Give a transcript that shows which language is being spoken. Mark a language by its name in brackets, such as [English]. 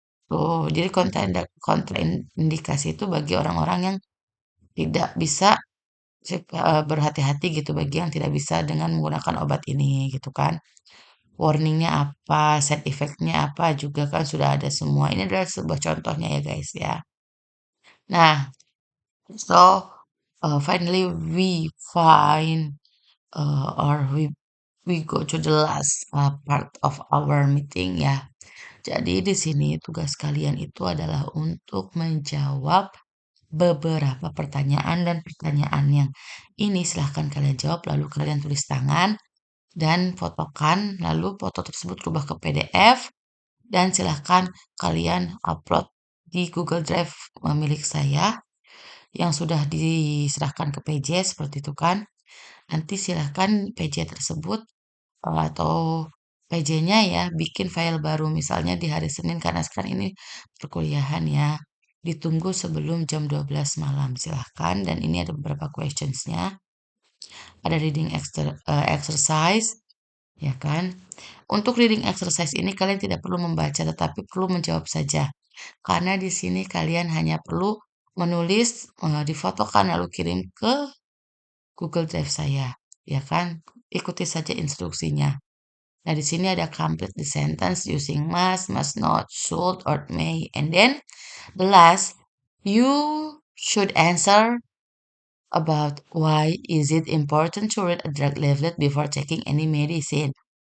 [Indonesian] Tuh, jadi kontraindikasi itu bagi orang-orang yang tidak bisa berhati-hati gitu bagi yang tidak bisa dengan menggunakan obat ini gitu kan. Warningnya apa, side effect-nya apa juga kan sudah ada semua. Ini adalah sebuah contohnya ya guys ya. [English] Nah, so finally we find or we go to the last part of our meeting ya. [Indonesian] Jadi di sini tugas kalian itu adalah untuk menjawab beberapa pertanyaan dan pertanyaan yang ini silahkan kalian jawab lalu kalian tulis tangan dan fotokan lalu foto tersebut rubah ke PDF dan silahkan kalian upload di Google Drive milik saya yang sudah diserahkan ke PJ seperti itu kan. Nanti silahkan PJ tersebut atau PJ-nya ya bikin file baru misalnya di hari Senin karena sekarang ini perkuliahan ya. Ditunggu sebelum jam 12 malam silahkan dan ini ada beberapa questions-nya. Ada reading exercise ya kan. Untuk reading exercise ini kalian tidak perlu membaca tetapi perlu menjawab saja. Karena di sini kalian hanya perlu menulis, difotokan lalu kirim ke Google Drive saya, ya kan? Ikuti saja instruksinya. Nah, di sini ada [English] complete the sentence using must not, should, or may. And then the last, you should answer about why is it important to read a drug leaflet before taking any medicine.